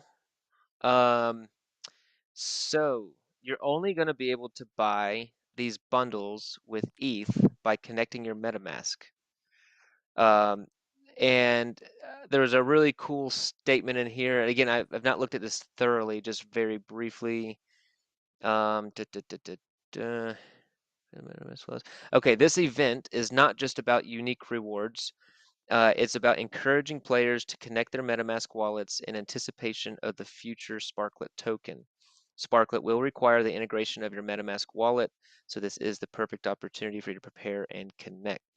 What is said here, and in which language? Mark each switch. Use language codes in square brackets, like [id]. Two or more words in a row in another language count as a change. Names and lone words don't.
[en] Um, so you're only going to be able to buy these bundles with ETH by connecting your MetaMask. Um, and there was a really cool statement in here. And again, I've not looked at this thoroughly, just very briefly. Um, duh, duh, duh, duh, duh. Okay, this event is not just about unique rewards. It's about encouraging players to connect their MetaMask wallets in anticipation of the future Sparklet token. Sparklet will require the integration of your MetaMask wallet, so this is the perfect opportunity for you to prepare and connect.